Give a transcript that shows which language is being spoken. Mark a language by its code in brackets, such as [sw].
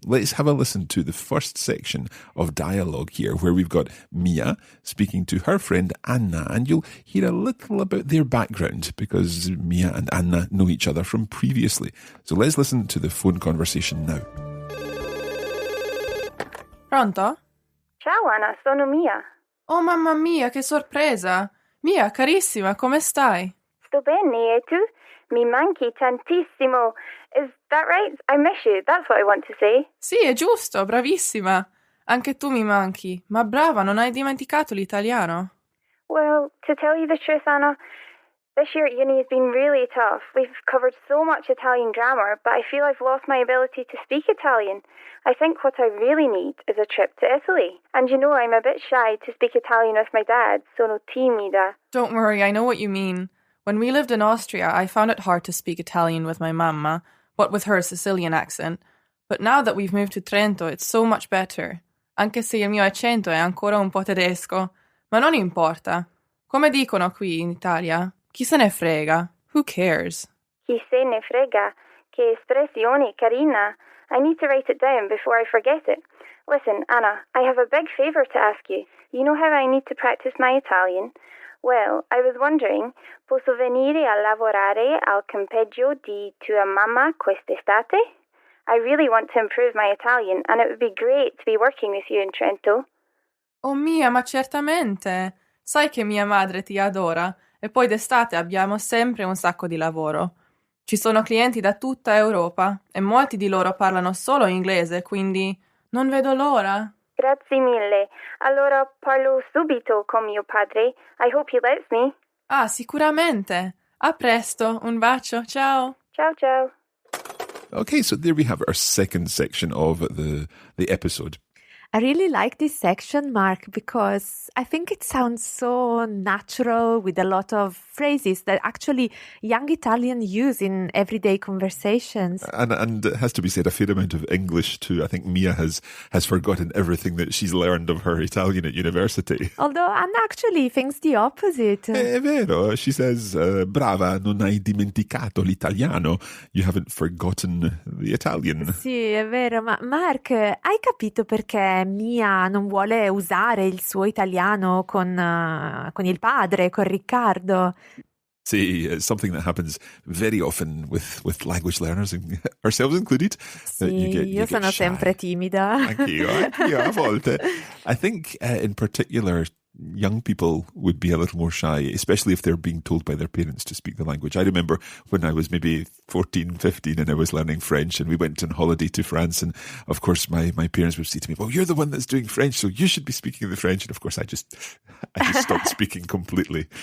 [en] Let's have a listen to the first section of dialogue here, where we've got Mia speaking to her friend Anna, and you'll hear a little about their background, because Mia and Anna know each other from previously. So let's listen to the phone conversation now. [it] Pronto? Ciao Anna, sono Mia. Oh mamma mia, che sorpresa! Mia, carissima, come stai? Sto bene, e tu? Mi manchi tantissimo. [en] Is that right? I miss you, that's what I want to say. [it] Sì, è giusto, bravissima. Anche tu mi manchi, ma brava, non hai dimenticato l'italiano? [en] Well, to tell you the truth, Anna, this year at uni has been really tough. We've covered so much Italian grammar, but I feel I've lost my ability to speak Italian. I think what I really need is a trip to Italy. And you know, I'm a bit shy to speak Italian with my dad, [it] sono timida. [en] Don't worry, I know what you mean. When we lived in Austria, I found it hard to speak Italian with my mamma, what with her Sicilian accent. But now that we've moved to Trento, it's so much better. [it] anche se il mio accento è ancora un po' tedesco, ma non importa. Come dicono qui in Italia, chi se ne frega? [en] Who cares? [it] Chi se ne frega? Che espressione carina. [en] I need to write it down before I forget it. Listen, Anna, I have a big favour to ask you. You know how I need to practice my Italian? Well, I was wondering, [it] posso venire a lavorare al campeggio di tua mamma quest'estate? [en] I really want to improve my Italian, and it would be great to be working with you in Trento. [it] Oh mia, ma certamente! Sai che mia madre ti adora, e poi d'estate abbiamo sempre un sacco di lavoro. Ci sono clienti da tutta Europa, e molti di loro parlano solo inglese, quindi non vedo l'ora. Grazie mille. Allora parlo subito con mio padre. [en] I hope he lets me. [it] Ah, sicuramente. A presto. Un bacio. Ciao. Ciao, ciao. [en] Okay, so there we have our second section of the episode. I really like this section, Mark, because I think it sounds so natural with a lot of phrases that actually young Italians use in everyday conversations. And it has to be said, a fair amount of English too. I think Mia has forgotten everything that she's learned of her Italian at university. Although Anna actually thinks the opposite. [it] È vero. [en] She says, [it] brava, non hai dimenticato l'italiano. [en] You haven't forgotten the Italian. [it] Sì, è vero, ma Mark, hai capito perché Mia non vuole usare il suo italiano con il padre, con Riccardo? [en] See, it's something that happens very often with language learners, ourselves included. [it] Sì, io sono sempre timida. Anch'io, a volte. [en] I think in particular, young people would be a little more shy, especially if they're being told by their parents to speak the language. I remember when I was maybe 14, 15 and I was learning French and we went on holiday to France, and of course my parents would say to me, well, you're the one that's doing French, so you should be speaking the French. And of course I just stopped speaking completely.